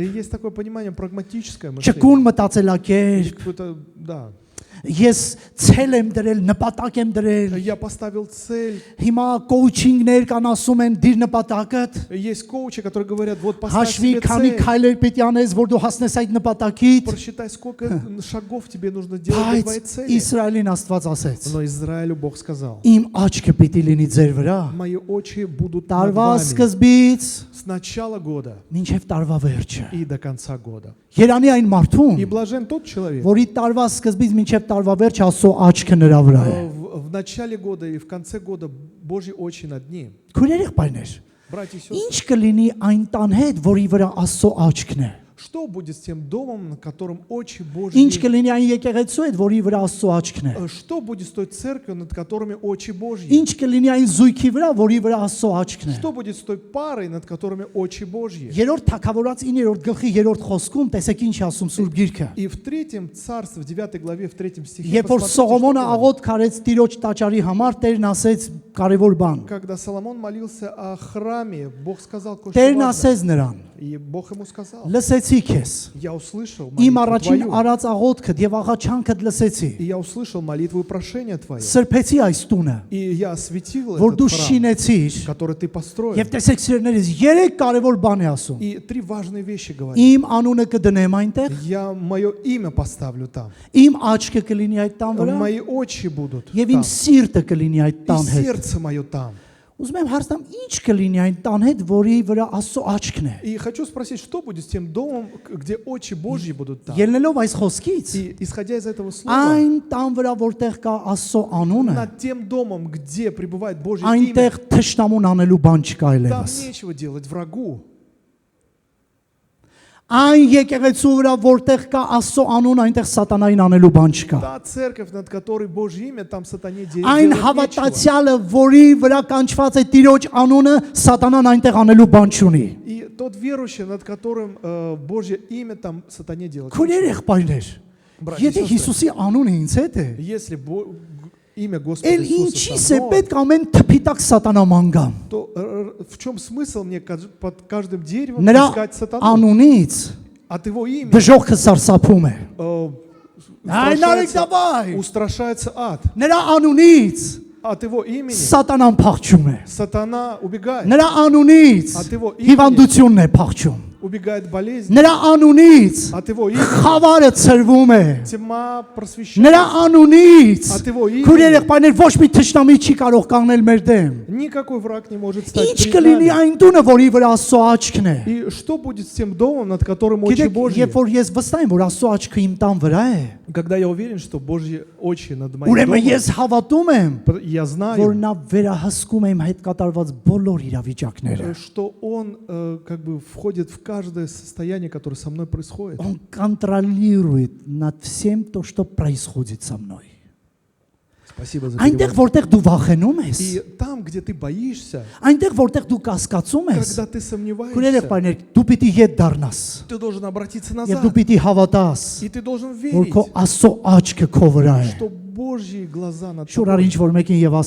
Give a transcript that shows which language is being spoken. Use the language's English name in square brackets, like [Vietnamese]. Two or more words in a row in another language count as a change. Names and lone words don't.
[Russian] Есть такое понимание прагматическое [Armenian] ճկուն [Russian] мышление. [Armenian] մտածելակերպ, [Russian] Есть какое-то, да. [Armenian] ես ցել եմ դրել, նպատակ եմ դրել։ [Russian] Я поставил цель. [Armenian] Հիմա կոուչինգներ կան ասում են դիր նպատակդ, [Russian] Есть коучи, которые говорят, вот поставь [Armenian] հաշվի [Russian] себе [Armenian] քանի [Russian] цель. [Armenian] քայլեր պիտի անես, որ դու հասնես այդ նպատակիդ։ [Russian] Просчитай, сколько шагов тебе нужно делать до твоей [Armenian] Բայց [Russian] цели. [Armenian] Իսրայելին Աստված ասեց. [Russian] Но Израилю Бог сказал, [Armenian] Իմ աչքը պիտի լինի ձեր վրա։ [Russian] мои очи будут над [Armenian] Տարվա [Russian] вами [Armenian] սկզբից [Russian] с начала года [Armenian] մինչև տարվա վերջը։ [Russian] и до конца года. [Armenian] Երանի այն [Russian] И [Armenian] մարդուն, [Russian] блажен тот человек, [Armenian] որի տարվա սկզբից մինչև տարվա վերջ Աստծո աչքը նրա վրա է։ [Russian] в начале года и в конце года Божьи очи над ним. [Armenian] Քույրեր եղբայրներ, [Russian] Братья и сестры, [Armenian] ինչ կլինի այն տան հետ, որի վրա Աստծո աչքն է։ [Russian] что будет с тем домом, на котором очи [Armenian] Ինչ [Russian] Божьи? [Armenian] կլինի այն եկեղեցու հետ, որի վրա Աստծո աչքն է։ [Russian] Что будет с той церковью, над которыми очи Божьи? [Armenian] Ինչ կլինի այն զույգի վրա, որի վրա Աստծո աչքն է։ [Russian] Что будет с той парой, над которыми очи Божьи? [Armenian] Երրորդ Թագավորաց 9-րդ գլխի 3-րդ խոսքում տեսեք ինչ է ասում Սուրբ Գիրքը։ [Russian] И в 3 царстве, в 9 главе, в 3 стихе, [Armenian] Երբ որ [Russian] посмотрите, [Armenian] Սողոմոնը [Russian] что говорит. [Armenian] աղոտ քարեց Տիրոջ տաճարի համար, Տերն ասեց կարևոր բան։ [Russian] Когда Соломон молился о храме, Бог сказал кое-что [Armenian] Տերն [Russian] важное. [Armenian] ասեց նրան. [Russian] И Бог ему сказал, [Armenian] Լսեցի քեզ։ [Russian] я услышал [Armenian] Իմ [Russian] молитву [Armenian] առաջին [Russian] твою, [Armenian] արած աղոթքդ եւ աղաչանքդ лսեցի։ [Russian] и я услышал молитву и прошение твое, [Armenian] Սրբեցի այս տունը, [Russian] и я осветил [Armenian] որ դու [Russian] этот храм, [Armenian] շինեցիր։ [Russian] который ты построил. [Armenian] Եվ տեսեք սիրելիներս, երեք կարևոր бան է ասում։ [Russian] И 3 важные вещи говорит. [Armenian] Իմ անունը կդնեմ այնտեղ, [Russian] Я мое имя поставлю там, [Armenian] իմ աչքը կլինի այդ տան վրա, [Russian] мои очи будут [Armenian] եւ [Russian] там, [Armenian] իմ սիրտը կլինի այդ [Russian] и [Armenian] տան հետ։ [Russian] сердце мое там. [Armenian] Ուզում եմ հարցնամ, ինչ կլինի այն տան հետ, որի վրա Աստծո աչքն է։ [Russian] И хочу спросить, что будет с тем домом, где очи Божьи будут там? [Armenian] Ելնելով այս խոսքից, [Russian] И исходя из этого слова, [Armenian] այն տան վրա, որտեղ кա Աստծո անունը, [Russian] над тем домом, где пребывает Божье имя, [Armenian] այնտեղ թշնամուն անելու բան չկա [Russian] там [Armenian] այլևս։ [Russian] нечего делать врагу. [Armenian] Այն եկեղեցու վրա, որտեղ կա Աստծո անուն, այնտեղ սատանային անելու բան չկա։ [Russian] Та церковь, над которой Божье имя, там сатане [Armenian] Այն [Russian] делать нечего. [Armenian] հավատացյալը, որի վրա կանչված է Տիրոջ անունը, սատանան այնտեղ անելու бан չունի։ [Russian] И тот верующий, над которым Божье имя, там сатане делать [Armenian] Քույրեր [Russian] нечего. [Armenian] եղբայրներ, [Russian] Братья и [Armenian] եթե [Russian] сестры, [Armenian] Հիսուսի անունը ինձ հետ է, [Russian] если имя Господа [Armenian] էլ [Russian] Иисуса [Armenian] ինչի՞ս [Russian] со [Armenian] է [Russian] мной, [Armenian] պետք ամեն թփիտակ սատանա մանգամ։ [Russian] то в чем смысл мне под каждым деревом [Armenian] Նրա [Russian] искать сатану? [Armenian] անունից [Russian] От его имени [Armenian] դժողքը սարսափում է։ Այն արեք [Russian] устрашается, [Armenian] դավայ։ [Russian] устрашается ад. [Armenian] Նրա անունից [Russian] От его имени [Armenian] սատանան փախչում է։ [Russian] сатана убегает. [Armenian] Նրա անունից [Russian] At его имени [Armenian] հիվանդությունն է փախչում։ [Russian] убегает болезнь. [Armenian] Նրա անունից [Russian] От его имени [Armenian] խավարը ծրվում է։ [Russian] тьма просвещается. [Armenian] Նրա անունից [Russian] От его [Armenian] քուրեր [Russian] имени [Armenian] եղբայրներ ոչ մի թշնամի չի կարող կանգնել մեր դեմ։ [Russian] никакой враг не может стать [Armenian] Ինչ [Russian] перед [Armenian] կլինի [Russian] нами. [Armenian] այն տունը, որի вրա Աստծո աչքն է։ [Russian] И что будет с тем домом, над которым очи [Armenian] Գիտեք, [Russian] Божьи? [Armenian] երբ որ ես վստահ եմ, որ Աստծո աչքը իմ տան վրա է, [Russian] Когда я уверен, что Божьи очи над моим [Armenian] ուրեմն [Russian] домом, [Armenian] ես հավատում եմ, [Russian] я [Armenian] որ [Russian] знаю, [Armenian] նա վերահսկում է իմ հետ կատարված բոլոր իրավիճակները։ [Russian] что Он как бы входит в каждое состояние, которое со мной происходит. Он контролирует над всем то, что происходит со мной. Спасибо за [Armenian] Այնտեղ, [Russian] перевод. [Armenian] որտեղ դու վախենում ես, [Russian] И там, где ты боишься, [Armenian] այնտեղ, որտեղ դու կասկածում ես, [Russian] когда ты [Armenian] քույրեր [Russian] сомневаешься, [Armenian] եղբայրներ, դու պիտի ետ դառնաս, [Russian] ты должен обратиться [Armenian] եւ [Russian] назад. [Armenian] դու պիտի հավատաս, [Russian] И ты должен [Armenian] որ [Russian] верить, [Armenian] քո Աստծո աչքը քո վրա է։ [Russian] что Божьи глаза над [Armenian] Շուրար [Russian] тобой. [Armenian] ինչ որ մեկին եւ ասա, վստահ եղի քո Աստծո աչքը քո վրա [Russian] И [Armenian] է։ [Russian] повернись к кому-нибудь и скажи, будь уверен, что Божьи очи над тобой. [Armenian] Քույրեր եղբայրներ, [Russian] Братья и сестры, [Armenian] Աստված